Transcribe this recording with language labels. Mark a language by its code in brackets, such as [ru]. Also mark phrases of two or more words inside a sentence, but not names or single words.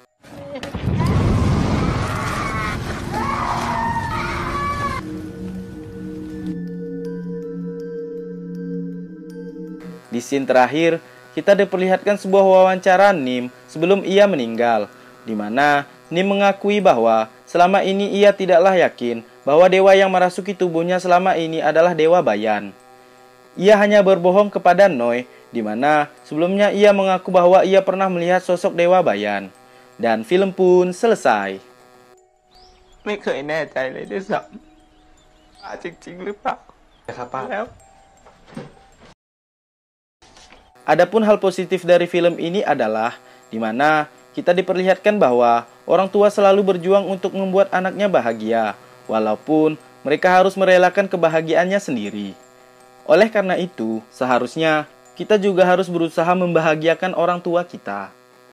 [id] Di scene terakhir, kita diperlihatkan sebuah wawancara Nim sebelum ia meninggal, di mana Nim mengakui bahwa selama ini ia tidaklah yakin bahwa dewa yang merasuki tubuhnya selama ini adalah Dewa Bayan. Ia hanya berbohong kepada Noi, di mana sebelumnya ia mengaku bahwa ia pernah melihat sosok Dewa Bayan. Dan film pun selesai. [th] ไม่เคยแน่ใจเลยด้วยซ้ำว่าจริงๆหรือเปล่า ครับป้า แล้ว [id] Adapun hal positif dari film ini adalah di mana kita diperlihatkan bahwa orang tua selalu berjuang untuk membuat anaknya bahagia, walaupun mereka harus merelakan kebahagiaannya sendiri. Oleh karena itu, seharusnya kita juga harus berusaha membahagiakan orang tua kita.